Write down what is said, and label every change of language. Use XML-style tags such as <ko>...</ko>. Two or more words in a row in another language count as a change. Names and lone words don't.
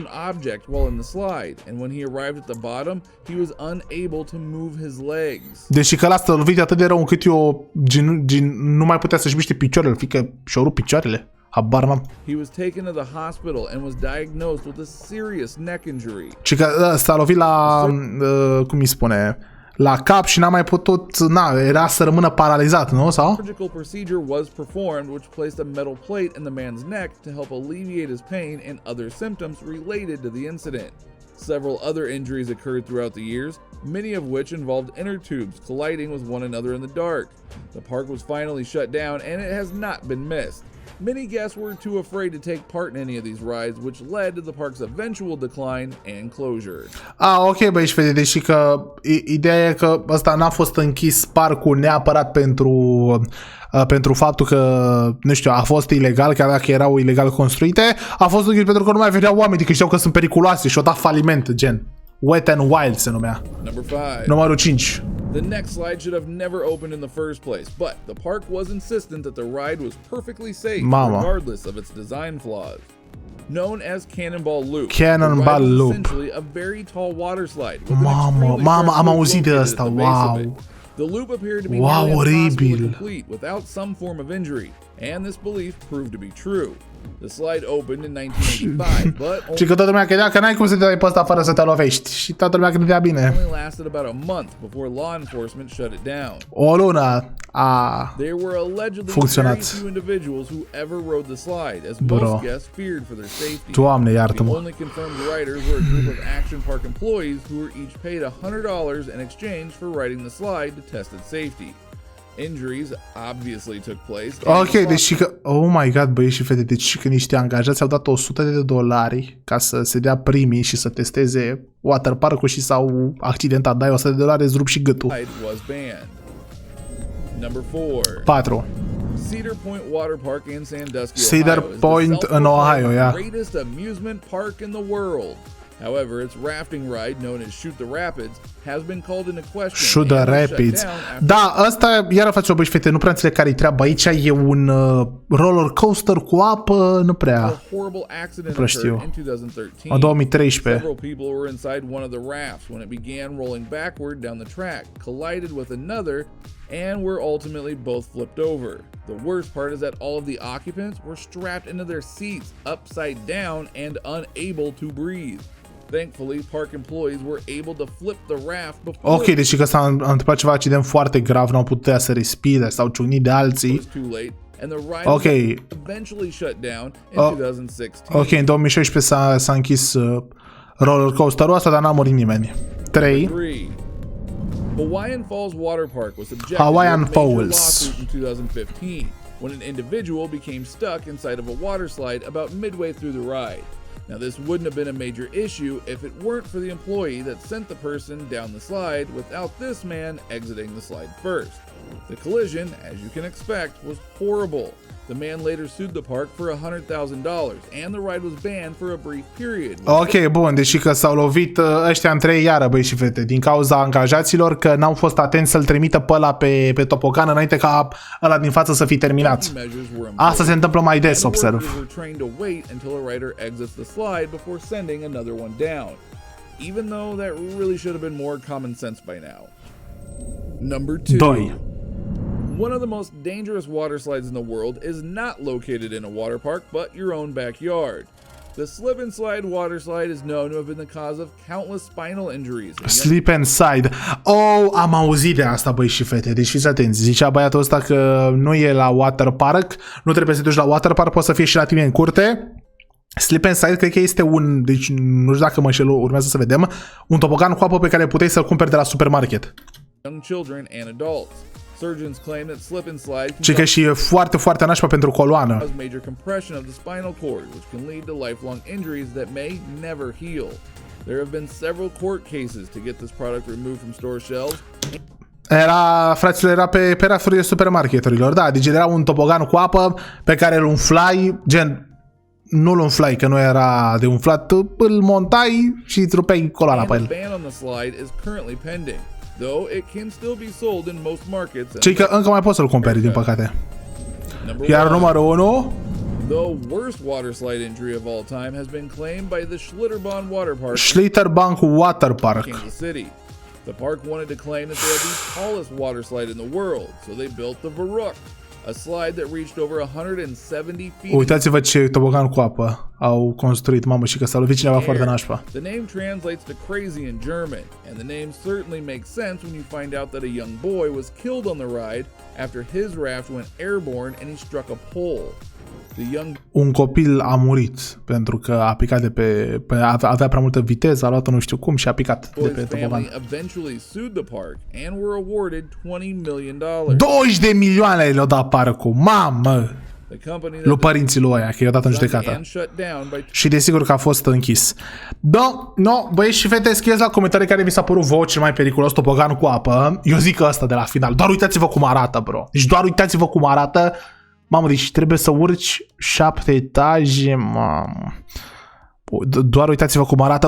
<ro>Deci că ăla s-a lovit atât de rău încât eu nu mai putea să-și miște picioarele, fiindcă și-au rupt picioarele. Habar n-am. Și că s-a lovit la, cum îi spune, la cap și n-a mai putut, era să rămână paralizat, nu? Sau?</ro> <en>Surgical procedure was performed which placed a metal plate in the man's neck to help alleviate his pain and other symptoms related to the incident. Several other injuries occurred throughout the years, many of which involved inner tubes colliding with one another in the dark. The park was finally shut down and it has not been missed. Many guests were too afraid to take part in any of these rides, which led to the park's eventual decline and closure.</en> <ro>Ok, băi și fete, deși că ideea e că ăsta n-a fost închis parcul neapărat pentru faptul că, nu știu, a fost ilegal, chiar dacă erau ilegal construite, a fost închis pentru că nu mai veneau oameni, că știau că sunt periculoase și o dat faliment, gen. Wet and Wild se numea. Numărul 5.</ro> <en>The next slide should have never opened in the first place, but the park was insistent that the ride was perfectly safe, regardless of its design flaws. Known as Cannonball Loop, Cannonball Loop. Essentially a very tall water slide.</en> <ro>Mama, am auzit de asta, wow.</ro> <en>The loop appeared to be nearly impossible to complete without some form of injury, and this belief proved to be true. The slide opened in 1985, but</en> <ro>și că toată lumea credea că n-ai cum să te dai pe ăsta fără să te lovești. Și toată lumea credea bine.</ro> <en>only lasted about a month before law enforcement shut it down.</en> <ro>O lună a</ro> <en>There were allegedly</en> <ro>funcționat.</ro> <en>very few individuals who ever rode the slide, as most guests feared for their safety.</en> <ro>Doamne,</ro> <en>The</en> <ro>iartă-mă.</ro> <en>only confirmed riders were a group of Action Park employees who were each paid $100 in exchange for riding the slide to test its safety. Injuries obviously took place.</en> <ro>Ok, deci că,</ro> <en>oh my god,</en> <ro>băieți și fete, deci că niște angajați au dat $100 ca să se dea primii și să testeze waterpark-ul și s-au accidentat. Dai $100, îți rup și gâtul.</ro> <en>Was banned. Number 4. 4. Cedar Point Water Park in Sandusky, Cedar Ohio, Point is the</en> <ro>în Ohio, yeah.</ro> <en>greatest amusement park in the world. However, its rafting ride, known as Shoot the Rapids, has been called into question. Shoot the Rapids.</en> <ro>Da, ăsta, iară face o băi și fete, nu prea înțeleg care-i treaba. Aici e un</ro> <en>roller coaster</en> <ro>cu apă, nu prea.</ro> <en>A horrible accident occurred in 2013.</en> <ro>În 2013.</ro> <en>Several people were inside one of the rafts when it began rolling backward down the track, collided with another, and were ultimately both flipped over. The worst part is that all of the occupants were strapped into their seats upside down and unable to breathe. Thankfully, park employees were able to flip the raft before.</en> <ro>Ok, deci că s-a întâmplat ceva accident foarte grav, nu au putea să respire, s-au ciugnit de alții. Ok.</ro> <en>Eventually shut down in 2016.</en> <ro>Ok, în 2016 s-a închis</ro> <en>roller coaster-ul</en> <ro>ăsta, dar n-a murit nimeni. 3.</ro> <en>Hawaiian Falls Water Park was subjected Hawaiian to a major Falls lawsuit in 2015 when an individual became stuck inside of a water slide about midway through the ride. Now, this wouldn't have been a major issue if it weren't for the employee that sent the person down the slide without this man exiting the slide first. The collision, as you can expect, was horrible. The man later sued the park for $100,000 and the ride was banned for a brief period.</en> <ro>Ok, bun, deși că s-au lovit ăștia între ei iară, băi și fete, din cauza angajaților că n-au fost atenți să-l trimită pe ăla pe tobogan înainte ca ăla din față să fie terminat. Asta se întâmplă mai des, observ.</ro> <en>Even though that really should have been more common sense by now. Number 2. 2. One of the most dangerous water slides in the world is not located in a water park, but your own backyard. The slip and slide water slide is known to have been the cause of countless spinal injuries. Slip and slide.</en> <ro>Oh, am auzit de asta, băi și fete. Deci fiți atenți. Zicea băiatul ăsta că nu e la</ro> <en>water park,</en> <ro>nu trebuie să te duci la</ro> <en>water park,</en> <ro>poate să fie și la tine în curte. Slip and slide, cred că este un, deci nu știu dacă mă înșel, urmează să vedem, un tobogan cu apă pe care puteai să-l cumperi de la supermarket.</ro> <en>Young children and adults. Surgeons claim that slip and slide</en> <ro>ci că și e foarte, foarte nașpa pentru coloană.</ro> <en>cause major compression of the spinal cord, which can lead to lifelong injuries that may never heal. There have been several court cases to get this product removed from store shelves.</en> <ro>Era pe rafurile supermarketurilor, da, deci era un tobogan cu apă pe care îl umflai, gen, nu îl umflai, că nu era de umflat, îl montai și îți rupeai coloana pe el. Cei că încă mai poți să-l cumperi, din păcate. Iar numărul 1...</ro> <en>The worst water slide injury of all time has been claimed by the Schlitterbahn Water Park. Kansas City. The park wanted to claim that they had the tallest water slide in the world, so they built the Varuk, a slide that reached over 170 feet.</en> <ro>Uitați-vă ce tobogan cu apă au construit, mamă, și că s-a lovit cineva foarte nașpa.</ro> <en>The name translates to crazy in German, and the name certainly makes sense when you find out that a young boy was killed on the ride after his raft went airborne and he struck a pole.</en> <ro>Un copil a murit pentru că a picat de pe avea prea multă viteză, a luat nu știu cum și a picat de pe tobogan. 20 de milioane le-au dat parcul, mamă!</ro> <en>The company</en> <ro>lui</ro> <en>that</en> <ro>părinții lui ăia, că i-a dat în judecată.</ro> <en>and shut down by</en> <ro>Și desigur că a fost închis. Da, no, băieți și fete, scrieți la comentarii care vi s-a părut vouă cel mai periculos topogan cu apă. Eu zic că ăsta de la final. Doar uitați-vă cum arată, bro. Deci doar uitați-vă cum arată. Mamă, deci trebuie să urci 7 etaje, mamă. Doar uitați-vă cum arată.</ro>